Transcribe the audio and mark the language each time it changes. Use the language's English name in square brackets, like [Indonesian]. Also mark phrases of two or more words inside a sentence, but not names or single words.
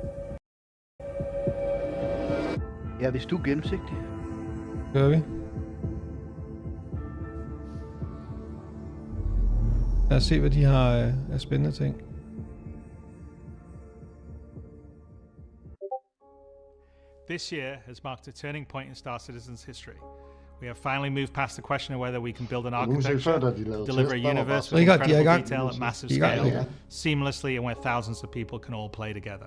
[Danish] Ja, hvis du er gennemsigtig. Gør vi. Lad os se, hvad de har af spændende ting. [English] This year has marked a turning point in Star Citizen's history. We have finally moved past the question of whether we can build an architecture, deliver a universe with incredible detail at massive scale, seamlessly and where thousands of people can all play together.